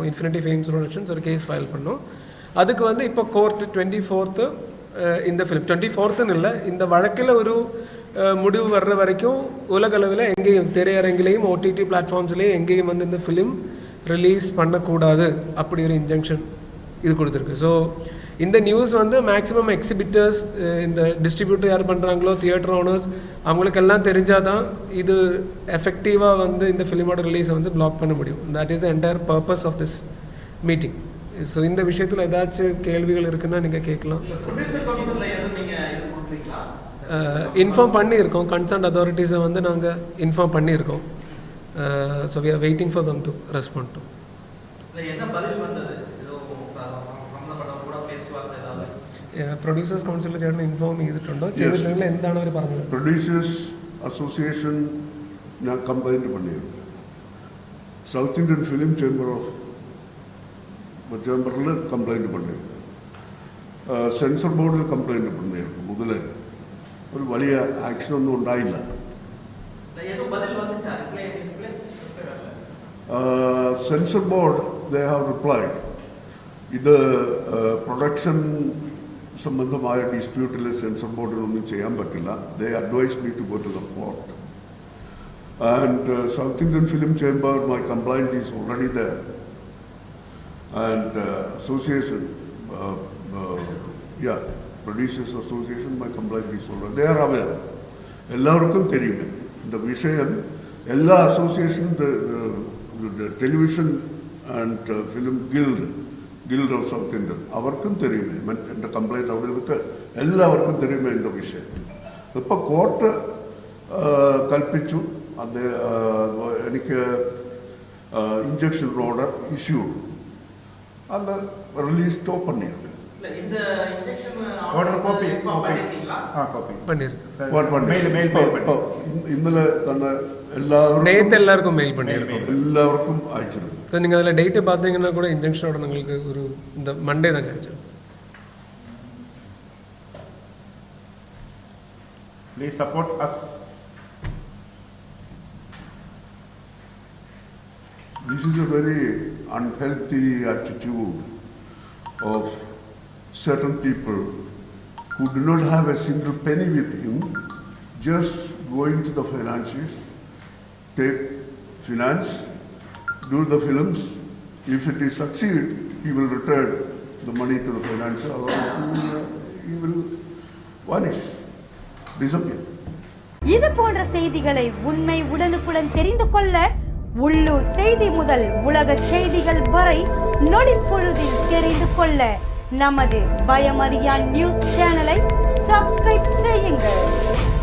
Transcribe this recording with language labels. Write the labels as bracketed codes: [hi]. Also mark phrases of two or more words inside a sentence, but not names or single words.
[ta] இன்ஃபினிட்டி ஃப்ரேம்ஸ் ப்ரொடக்ஷன்ஸ் ஒரு [en] case file [ta] பண்ணோம். அதுக்கு வந்து இப்போ கோர்ட் 24th இந்த ஃபிலிம் 24th இல்லை, இந்த வழக்கில் ஒரு முடிவு வர்ற வரைக்கும் உலகளவில் எங்கேயும் திரையரங்கிலையும் ஓடிடி பிளாட்ஃபார்ம்ஸ்லேயும் எங்கேயும் வந்து இந்த ஃபிலிம் ரிலீஸ் பண்ணக்கூடாது அப்படி ஒரு இன்ஜெக்ஷன் இது கொடுத்துருக்கு. ஸோ இந்த நியூஸ் வந்து [en] maximum exhibitors, [ta] இந்த டிஸ்ட்ரிபியூட்டர் யார் பண்ணுறாங்களோ, [en] theater owners, [ta] அவங்களுக்கெல்லாம் தெரிஞ்சால் தான் இது எஃபெக்டிவாக வந்து இந்த ஃபிலிமோட ரிலீஸை வந்து பிளாக் பண்ண முடியும். [en] that is the entire purpose of this meeting. [ta] ஸோ இந்த விஷயத்தில் ஏதாச்சும் கேள்விகள் இருக்குன்னா நீங்கள் கேட்கலாம். இன்ஃபார்ம் பண்ணியிருக்கோம், [en] concern authorities [ta] வந்து நாங்கள் இன்ஃபார்ம் பண்ணியிருக்கோம். [en] so we are waiting for them to respond to. [ml] പ്രൊഡ്യൂസേഴ്സ് കൗൺസിലിൽ ചേട്ടൻ ഇൻഫോം ചെയ്തിട്ടുണ്ടോ? ചെയ്തിട്ടുണ്ടെങ്കിൽ എന്താണ് അവർ പറഞ്ഞത്? പ്രൊഡ്യൂസേഴ്സ് അസോസിയേഷൻ ഞാൻ കംപ്ലൈൻറ്റ് பண்ணியிருக்கேன். [ta] சவுத் இந்தியன் ஃபிலிம் சேம்பரில் கம்ப்ளைண்ட் பண்ணியிருக்கேன். [ml] സെൻസർ ബോർഡിൽ കംപ്ലൈൻറ്റ് பண்ணியிருக்கேன். முதல்ல ഒരു വലിയ ആക്ഷനൊന്നും ഉണ്ടായില്ല. [en] സെൻസർ ബോർഡ് they have replied. [ml] ഇത് പ്രൊഡക്ഷൻ സംബന്ധമായ ഡിസ്പ്യൂട്ടിൽ സെൻസർ ബോർഡിനൊന്നും ചെയ്യാൻ പറ്റില്ല. [en] They advised me to go to the court. And South Indian Film Chamber, my complaint is already there. And association, Producers Association, my complaint is already, they are aware. [ta] എല്ലാവർക്കും தெரியும் இந்த விஷயம். [ml] എല്ലാ അസോസിയേഷനും, ടെലിവിഷൻ ആൻഡ് ഫിലിം ഗിൽഡ് ഓഫ് സൗത്ത് ഇന്ത്യൻ, അവർക്കും தெரியுமே എൻ്റെ കംപ്ലൈൻറ്റ്. അവർക്ക് എല്ലാവർക്കും [ta] தெரியுமே இந்த [ml] വിഷയം. ഇപ്പോൾ കോർട്ട് കൽപ്പിച്ചു, അത് എനിക്ക് [en] injection order issue, [ml] അത് [en] release stop [ml] பண்ணிடுது. [ta] இந்த இன்ஜெக்ஷன் [en] order copy [ml] ഇന്നലെ തന്നെ എല്ലാവരും [ta] நேற்று எல்லாருக்கும் மெயில் பண்ணியிருக்கோம். [ml] എല്ലാവർക്കും അയച്ചിരുന്നു. [ta] ஸோ நீங்கள் அதில் டேட்டு பார்த்தீங்கன்னா கூட இன்ஜெக்ஷனோட உங்களுக்கு ஒரு இந்த மண்டே தான் கிடைச்சிடும். [en] Please support us. This is a very unhealthy attitude of certain people who do not have a single penny with him, just going to the financiers, take finance, do the films. If it is succeed, he will return the money to the financier, otherwise he will vanish, disappear. [ta] இது போன்ற செய்திகளை உண்மை உடனுக்குடன் தெரிந்து கொள்ள உள்ளூர் செய்தி முதல் உலக செய்திகள் வரை நொடிப்பொழுதில் தெரிந்து கொள்ள நமது பயமறியான் நியூஸ் சேனலை சப்ஸ்கிரைப் செய்யுங்கள்.